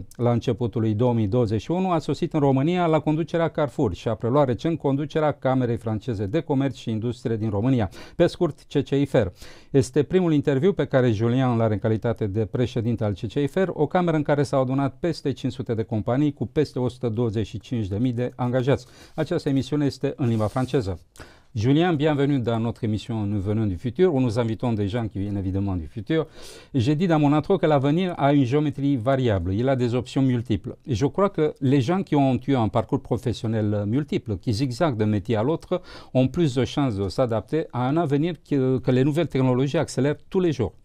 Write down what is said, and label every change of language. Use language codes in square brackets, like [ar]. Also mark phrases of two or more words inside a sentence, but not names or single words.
[ro] La începutul lui 2021 a sosit în România la conducerea Carrefour și a preluat recent conducerea Camerei Franceze de Comerț și Industrie din România, pe scurt CCIFER. Este primul interviu pe care Julien l-are în calitate de președinte al CCIFER, o cameră în care s-au adunat peste 500 de companii cu peste 125.000 de angajați. Această emisiune este în limba franceză. [fr] Julien, bienvenue dans notre émission Nous venons du futur, où nous invitons des gens qui viennent évidemment du futur. J'ai dit dans mon intro que l'avenir a une géométrie variable, il a des options multiples. Et je crois que les gens qui ont eu un parcours professionnel multiple, qui zigzaguent d'un métier à l'autre, ont plus de chances de s'adapter à un avenir que les nouvelles technologies accélèrent tous les jours.